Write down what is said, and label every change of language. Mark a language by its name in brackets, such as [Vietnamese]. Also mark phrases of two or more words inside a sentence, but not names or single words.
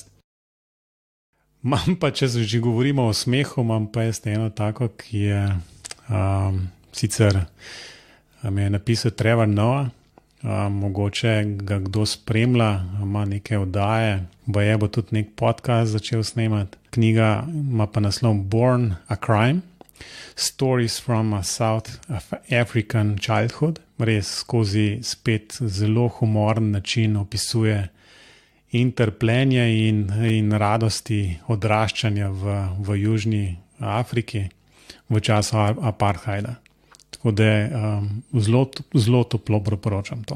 [Slovenian] Imam pa, če že govorimo o smehu, imam pa jaz eno tako, ki je sicer mi je napisal Trevor Noah, mogoče ga kdo spremlja, ima neke oddaje, bo tudi nek podcast začel snemati. Knjiga ima pa naslov Born a Crime, Stories from a South African Childhood. Res skozi spet zelo humoren način opisuje in trpljenje in radosti odraščanja v Južni Afriki v času apartheida. Tako da zelo toplo priporočam to.